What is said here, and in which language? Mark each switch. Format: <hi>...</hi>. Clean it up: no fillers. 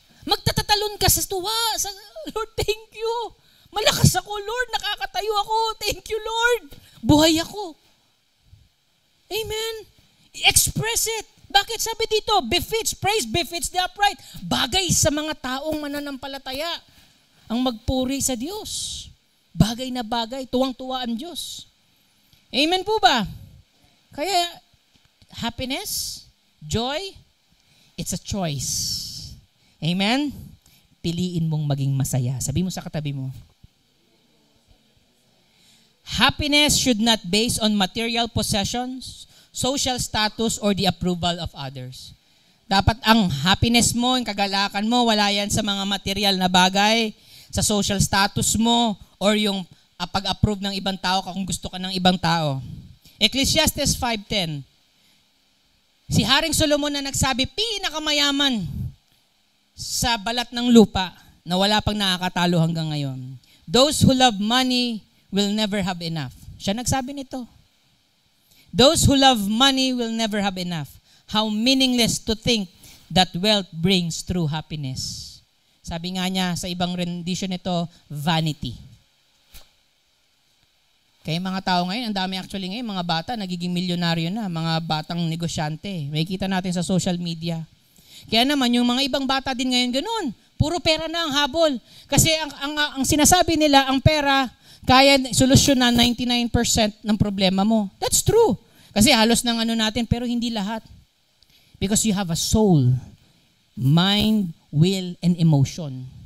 <tl>Magtatatalon ka sa tuwa, Lord, thank you. Malakas ako, Lord, nakakatayo ako, thank you, Lord. Buhay ako. Amen. I-express it. Bakit sabi dito,</tl> <en>praise befits the upright.</en> <tl>Bagay sa mga taong mananampalataya ang magpuri sa Diyos. Bagay na bagay, tuwang-tuwa ang Diyos. Amen po ba?</tl> <en>Kaya, happiness, joy, it's a choice. Amen?</en> <tl>Piliin mong maging masaya. Sabi mo sa katabi mo.</tl> <en>Happiness should not base on material possessions, social status, or the approval of others.</en> <tl>Dapat ang happiness mo, yung kagalakan mo, wala yan sa mga material na bagay, sa social status mo, or yung pag-approve ng ibang tao kung gusto ka ng ibang tao. Ecclesiastes 5:10. Si Haring Solomon na nagsabi, pinakamayaman sa balat ng lupa na wala pang nakakatalo hanggang ngayon.</tl> <en>Those who love money will never have enough.</en> <tl>Siya nagsabi nito.</tl> <en>Those who love money will never have enough. How meaningless to think that wealth brings true happiness.</en> <tl>Sabi nga niya sa ibang rendition nito, vanity. Kaya mga tao ngayon, ang dami actually ngayon, mga bata, nagiging milyonaryo na, mga batang negosyante. May kita natin sa social media. Kaya naman, yung mga ibang bata din ngayon, ganun. Puro pera na ang habol. Kasi ang sinasabi nila, ang pera, kaya solusyonan 99% ng problema mo.</tl> <en>That's true.</en> <tl>Kasi halos ng ano natin, pero hindi lahat.</tl> <en>Because you have a soul, mind, will, and emotion.</en>